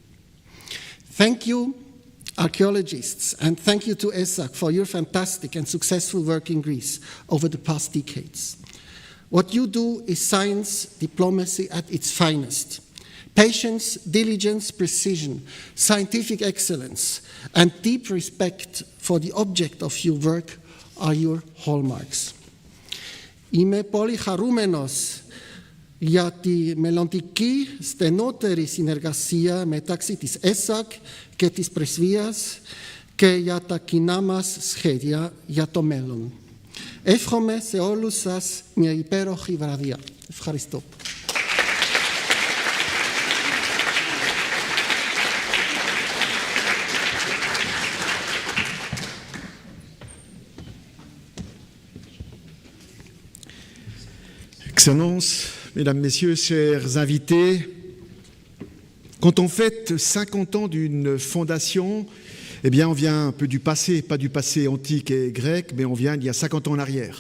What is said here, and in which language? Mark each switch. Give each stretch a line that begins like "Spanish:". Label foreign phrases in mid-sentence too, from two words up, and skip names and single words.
English: Thank you, archaeologists, and thank you to ESAG for your fantastic and successful work in Greece over the past decades. What you do is science diplomacy at its finest. Patience, diligence, precision, scientific excellence, and deep respect for the object of your work are your hallmarks.
Greek: Είμαι πολύ χαρούμενος για τη μελλοντική στενότερη συνεργασία μεταξύ της ΕΣΑΚ και της Πρεσβείας και για τα κοινά μας σχέδια για το μέλλον. Εύχομαι σε όλους σας μια υπέροχη βραδιά. Ευχαριστώ.
French: Excellences, Mesdames, Messieurs, chers invités, quand on fête 50 ans d'une fondation, eh bien on vient un peu du passé, pas du passé antique et grec, mais on vient d'il y a 50 ans en arrière.